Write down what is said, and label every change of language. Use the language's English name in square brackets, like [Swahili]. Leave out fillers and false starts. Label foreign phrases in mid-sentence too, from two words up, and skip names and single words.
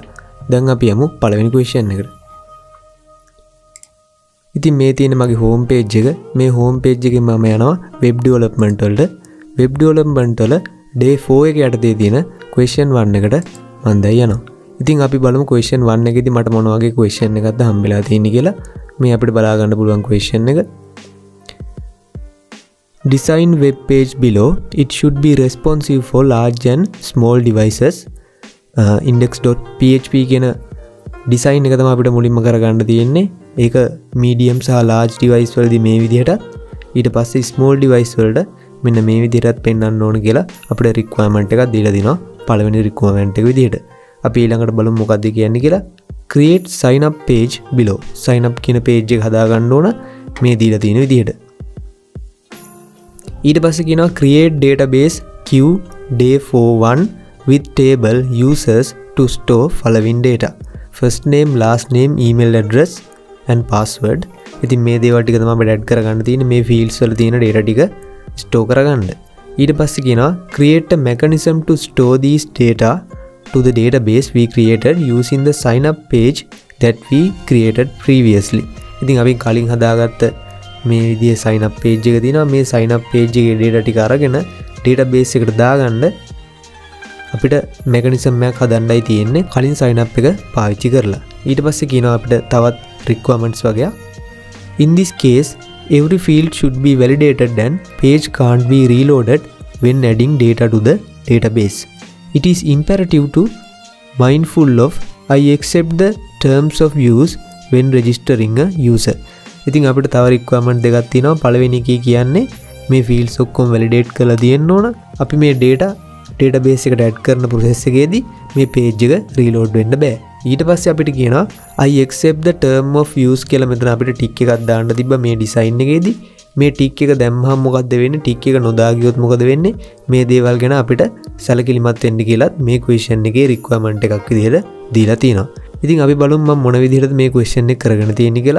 [Sinhala] දැන් අපි යමු පළවෙනි ක්වෙස්චන් එකට. ඉතින් මේ තියෙන මගේ [English] home page [Sinhala] එක. මේ [English] home page [Sinhala] එකෙන් මම යනවා [English] web development [Sinhala] වලට. [English] web development [Sinhala] වල day 4 එකේ යටතේ තියෙන ක්වෙස්චන් 1 එකට මම දැන් යනවා. ඉතින් අපි බලමු ක්වෙස්චන් 1 එකේදී මට මොන වගේ ක්වෙස්චන් එකක්ද හම්බෙලා තියෙන්නේ කියලා. මේ අපිට බලා ගන්න පුළුවන් ක්වෙස්චන් එක. [English] Design web page below. It should be responsive for large and small devices. [Sinhala] Index.php කියන design එක තමයි අපිට මුලින්ම කරගන්න තියෙන්නේ. ඒක medium සහ large device වලදී මේ විදිහට ඊට පස්සේ small device වලට මෙන්න මේ විදිහටත් පෙන්වන්න ඕන කියලා අපිට requirement එකක් දීලා දිනවා. පළවෙනි requirement එක විදිහට. අපි ඊළඟට බලමු මොකක්ද කියන්නේ කියලා. [English] Create sign up page below. Sign up [Sinhala] කියන page එක හදාගන්න ඕන මේ දීලා තියෙන විදිහට. ඊට පස්සේ කියනවා [English] create database queue day 41 with table users to store following data. First name, last name, email address and password. [Sinhala] ඉතින් මේ දේවල් ටික තමයි අපිට add කරගන්න තියෙන්නේ මේ fields වල තියෙන data ටික store කරගන්න. ඊට පස්සේ කියනවා [English] create a mechanism to store these data to the database we created using the sign up page that we created previously. [Sinhala] ඉතින් අපි කලින් හදාගත්ත මේ විදිහේ [English] sign up page [Sinhala] එක තියෙනවා. මේ [English] sign up page [Sinhala] එකේ data ටික අරගෙන database එකට දාගන්න අපිට mechanism එකක් හදන්නයි තියෙන්නේ කලින් [English] sign up [Sinhala] එක පාවිච්චි කරලා. ඊට පස්සේ කියනවා අපිට තවත් requirements වගේ. [English] In this case every field should be validated and page can't be reloaded when adding data to the database. It is imperative to mindful of I accept the terms of use when registering a user. [Sinhala] ඉතින් අපිට තව requirement දෙකක් තියෙනවා. පළවෙනි එකේ කියන්නේ මේ fields ඔක්කොම validate කරලා තියෙන්න ඕන. අපි මේ data database එකට add කරන process එකේදී මේ page එක reload වෙන්න බෑ. ඊට පස්සේ අපිට කියනවා [English] I accept the term of use [Sinhala] කියලා මෙතන අපිට tick එකක් දාන්න තිබ්බා මේ design එකේදී. මේ tick එක දැම්මහම මොකද්ද වෙන්නේ? tick එක නොදා ගියොත් මොකද වෙන්නේ? මේ දේවල් ගැන අපිට සැලකිලිමත් වෙන්න කියලා මේ question එකේ requirement එකක් විදිහට දීලා තියෙනවා. ඉතින් අපි බලමු මම මොන විදිහටද මේ question එක කරගෙන තියෙන්නේ කියලා.